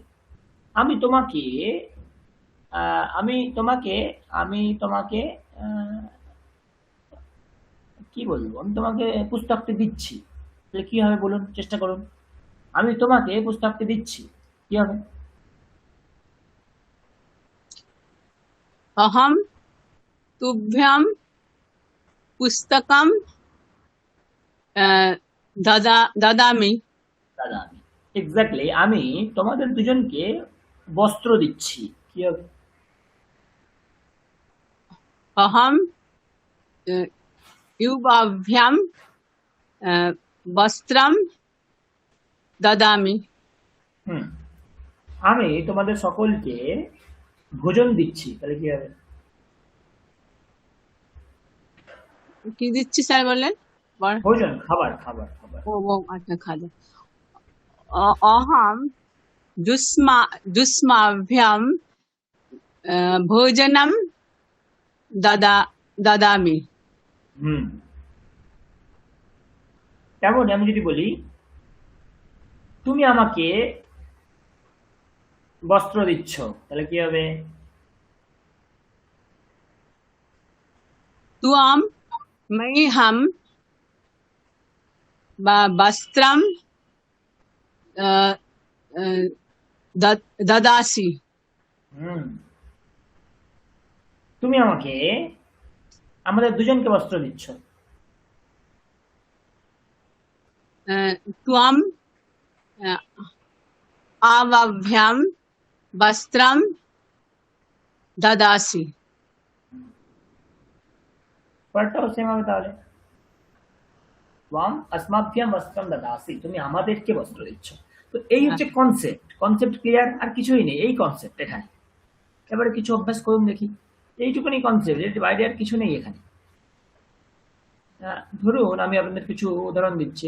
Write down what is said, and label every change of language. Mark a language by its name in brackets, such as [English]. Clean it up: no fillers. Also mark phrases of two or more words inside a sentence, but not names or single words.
[Bangla] আমি তোমাকে আমি তোমাকে আমি তোমাকে আহ, কি বলবো, আমি তোমাকে পুস্তকটি দিচ্ছি। তাহলে কি হবে বলুন, চেষ্টা করুন। আমি তোমাকে পুস্তকটি দিচ্ছি, কি হবে? [Sanskrit] अहम तुभ्यं पुस्तकं ददामि [Bangla] দাদা আমি, এক্স্যাক্টলি, আমি তোমাদের দুজনকে বস্ত্র দিচ্ছি, কি হবে? [Sanskrit] अहम युवाभ्यां वस्त्रं ददामि [Bangla] হুম, আমি তোমাদের সকলকে ভোজন দিচ্ছি, তাহলে কি হবে? কি দিচ্ছি স্যার বললেন ভোজন, খাবার খাবার খাবার। ও আচ্ছা খাজা [Sanskrit] अहम जुष्माभ्यां भोजनं ददामि [Bangla] হুম, তেমন আমি যদি বলি তুমি আমাকে বস্ত্র দিচ্ছ, তাহলে কি হবে? [Sanskrit] त्वं मह्यं वस्त्रं ददासि [Bangla] হুম, তুমি আমাকে, আমাদের দুজনকে বস্ত্র দিচ্ছ। [Sanskrit] त्वं आवाभ्यां वस्त्रं ददासि [Bangla] পরেরটাও সেম হবে তাহলে। [Sanskrit] ওয়াম আসমাভ্যাম বস্ত্রম দাদাসি, [Bangla] তুমি আমাদেরকে বস্ত্র দিচ্ছ। তো এই হচ্ছে কনসেপ্ট। কনসেপ্ট ক্লিয়ার, আর কিছুই নেই, এই কনসেপ্ট এখানে। এবারে কিছু অভ্যাস করুন দেখি। এইটুকুনি কনসেপ্ট, এর বাইরে আর কিছু নেই এখানে। ধরুন আমি আপনাদের কিছু উদাহরণ দিচ্ছি।